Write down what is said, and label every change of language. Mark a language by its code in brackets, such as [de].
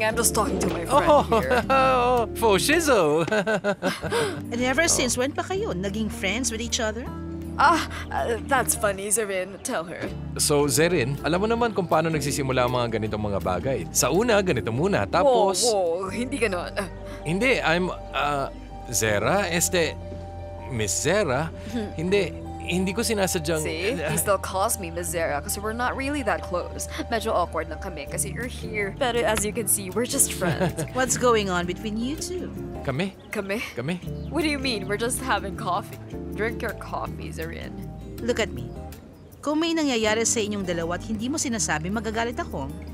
[en] I'm just talking to my friend here. For shizo! And ever since when [tl] pa kayo naging [en] friends with each other? That's funny, Zirin. Tell her. [tl] So, Zerin, alam mo naman kung paano nagsisimula ang mga ganitong mga bagay. Sa una, ganito muna. Tapos... Whoa, hindi ganon. Hindi, I'm... Zera? Miss Zera? Hindi, hindi ko sinasadyang... [en] See? He still calls me Miss Zara [tl] kasi [en] we're not really that close. [tl] Medyo awkward na kami kasi [en] you're here. Pero as you can see, we're just friends. What's going on between you two? [tl] Kami? Kami? Kami? [en] What do you mean? We're just having coffee. Drink your coffee, Zarin. Look at me. [tl] Kung may nangyayari sa inyong dalawa at hindi mo sinasabi, magagalit ako.